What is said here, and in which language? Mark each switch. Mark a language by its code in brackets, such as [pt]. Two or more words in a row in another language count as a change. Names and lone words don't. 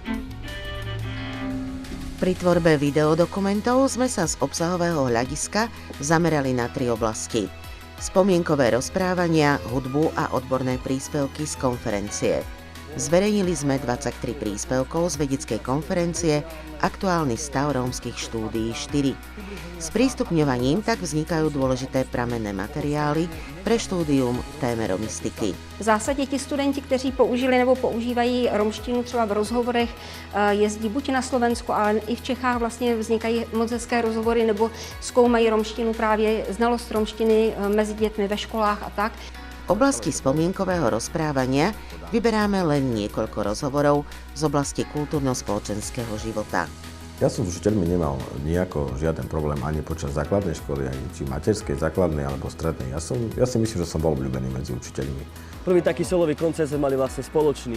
[sk] Pri tvorbe videodokumentov sme sa z obsahového hľadiska zamerali na 3 oblasti: spomienkové rozprávania, hudbu a odborné príspevky z konferencie. Zverejnili sme 23 príspevkov z vedeckej konferencie Aktuálny stav rómskych štúdií 4. Sprístupňovaním tak vznikajú dôležité pramenné materiály pre štúdium téme romistiky. [cs] V zásadě ti studenti, kteří použili nebo používají romštinu třeba v rozhovorech, jezdí buď na Slovensku, ale i v Čechách vlastně vznikají moc hezké rozhovory nebo zkoumají romštinu, právě znalost romštiny mezi dětmi ve školách a tak. [sk] V oblasti spomienkového rozprávania vyberáme len niekoľko rozhovorov z oblasti kultúrno-spoločenského života. Ja som s učiteľmi nemal nejako žiaden problém ani počas základnej školy, ani či materskej, základnej alebo strednej. Ja si myslím, že som bol obľúbený medzi učiteľmi. Prvý taký solový koncert sme mali vlastne spoločný.